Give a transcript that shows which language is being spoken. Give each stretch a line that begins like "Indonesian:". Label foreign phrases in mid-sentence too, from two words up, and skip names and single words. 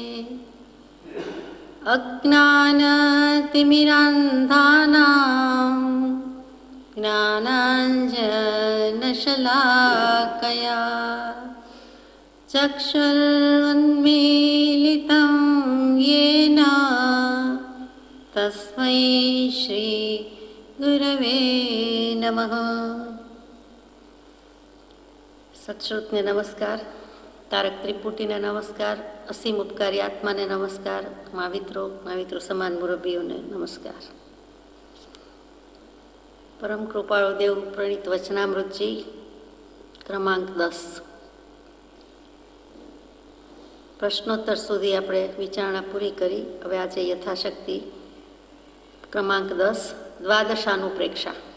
Sanskrit: अज्ञानतिमिरान्धानां ज्ञानाञ्जनशलाकया चक्षुरुन्मीलितं येन तस्मै श्रीगुरवे नमः।
Gujarati: સત્શ્રુતને નમસ્કાર, તારક ત્રિપુટીને નમસ્કાર, અસીમ ઉપકારી આત્માને નમસ્કાર, महाविત્રો સમાન મુરબ્બીઓને નમસ્કાર। પરમ કૃપાળુ દેવ પ્રણીત વચનામૃતજી ક્રમાંક 10 પ્રશ્નોત્તર સુધી આપણે વિચારણા પૂરી કરી। હવે આજે યથાશક્તિ ક્રમાંક 10 દ્વાદશાનુપ્રેક્ષા।